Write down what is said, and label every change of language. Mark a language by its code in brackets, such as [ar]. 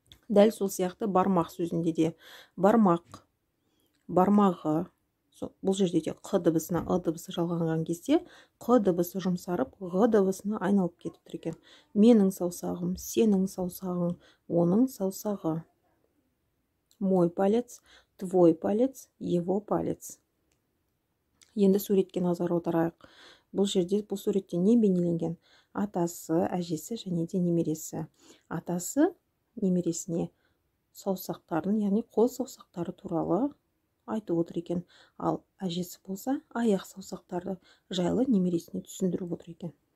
[kk] Дәл сол сияқты бармақ сөзінде де бармақ, бармағы, бұл жерде де қ дыбысына ы дыбысы жалғанған кезде қ дыбысы жұмсарып ғ дыбысына айналып кетіп тұр екен. Менің саусағым, сенің саусағың, оның саусағы. [ru] Мой палец, твой палец, его палец. [kk] Енді суретке назар аударайық. Бұл жерде бұл суретте не бейнеленген? Атасы, әжесі және де немересі. Атасы немересіне саусақтарын, яғни қол саусақтары туралы айтып отыр екен. Ал әжесі болса, аяқ саусақтары жайлы немересіне түсіндіріп отыр екен.